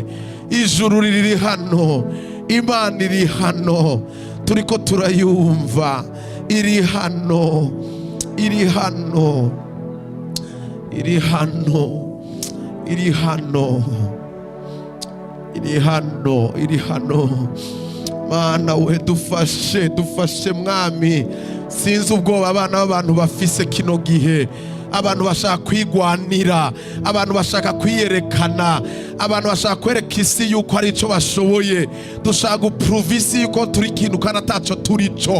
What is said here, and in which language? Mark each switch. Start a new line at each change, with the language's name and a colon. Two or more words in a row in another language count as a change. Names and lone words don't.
Rundi: Ijuru riri hano, Imana iri hano, turiko turayumva, iri hano, iri hano, iri hano, iri hano, iri hano, iri hano. Mana we dufashe, dufashe mwami. Sinzi ubwoba abana b'abantu bafise kino gihe, abantu bashaka kwigwanira, abantu bashaka kwiyerekana, abantu bashaka kwereka isi yuko ari ico bashoboye. Dushaka guprova isi yuko turi ikintu kandi ataco turico.